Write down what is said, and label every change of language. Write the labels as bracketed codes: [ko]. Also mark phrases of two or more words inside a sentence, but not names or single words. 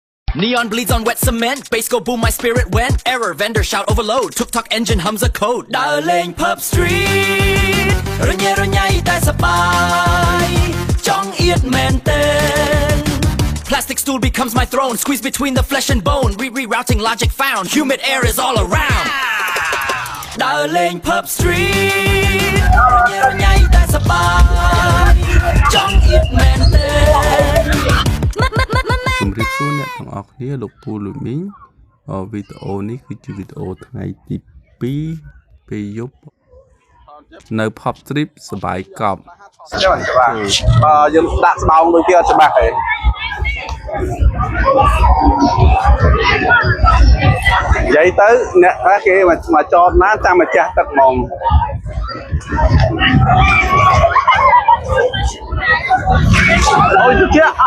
[en] Neon bleeds on wet cement. Bass go boom, my spirit went. Error, vendor shout overload. Tuk-tuk engine hums a code. Darling pub street. Ranya tai sapai. Chong eat maintain. Plastic stool becomes my throne. Squeeze between the flesh and bone. Rerouting logic found. Humid air is all around. Darling pub street. Ranya tai sapai. Chong eat maintain. [km] ជំរាបសួរអ្នកទាំងអស់គ្នាលោកពូលោកមីងវីដេអូនេះគឺជាវីដេអូថ្ងៃទី2ពេលយប់នៅ Pop Strip សបាយកប់ យើងដាក់ស្បោងដូចគេអត់ច្បាស់ទេនិយាយទៅអ្នកខ្លះគេមកចតណាចាំមកចាស់ទឹកហ្មងអូយជិះ